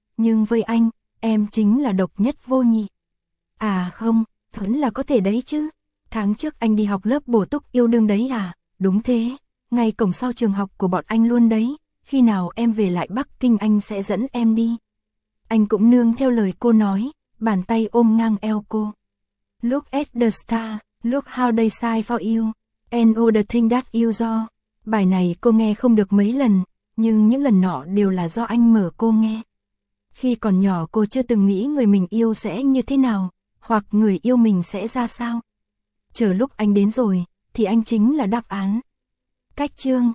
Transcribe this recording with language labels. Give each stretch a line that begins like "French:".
Vietnamese: Nhưng với anh, em chính là độc nhất vô nhị. À không, vẫn là có thể đấy chứ. Tháng trước anh đi học lớp bổ túc yêu đương đấy à, đúng thế. Ngay cổng sau trường học của bọn anh luôn đấy. Khi nào em về lại Bắc Kinh anh sẽ dẫn em đi. Anh cũng nương theo lời cô nói, bàn tay ôm ngang eo cô.
English: Look at the star, look how they shine for you. And all the things that you do.
Vietnamese: Bài này cô nghe không được mấy lần, nhưng những lần nọ đều là do anh mở cô nghe. Khi còn nhỏ cô chưa từng nghĩ người mình yêu sẽ như thế nào, hoặc người yêu mình sẽ ra sao. Chờ lúc anh đến rồi, thì anh chính là đáp án. Cách chương.